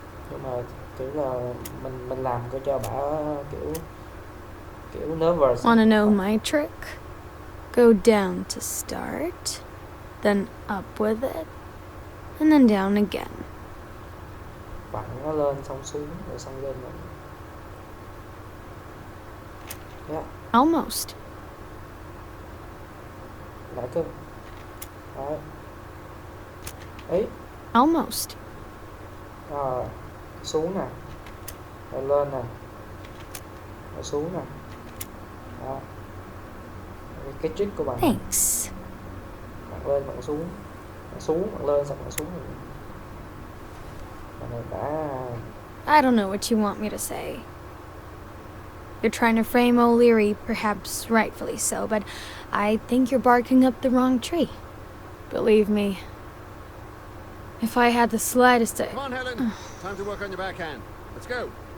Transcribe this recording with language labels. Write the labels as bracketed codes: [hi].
[vi] Nhưng mà kiểu là mình làm cho bà kiểu nervous. [en] Wanna know my trick? Go down to start, then up with it, and then down again. [vi] Vặn nó lên xong xuống rồi xong lên rồi. [en] Yeah. Almost. [vi] Lại cơ. Đấy. Ấy. [en] Almost. [vi] Xuống nè. Rồi lên nè. Rồi xuống nè. Đó. Cái trick của bạn. [en] Thanks. [vi] Bạn lên, bạn xuống. Bạn xuống, bạn lên, xong bạn xuống rồi. Bạn này đã... [en] I don't know what you want me to say. You're trying to frame O'Leary, perhaps rightfully so, but I think you're barking up the wrong tree. Believe me, if I had the slightest... Come on, Helen. Time to work on your backhand. Let's go.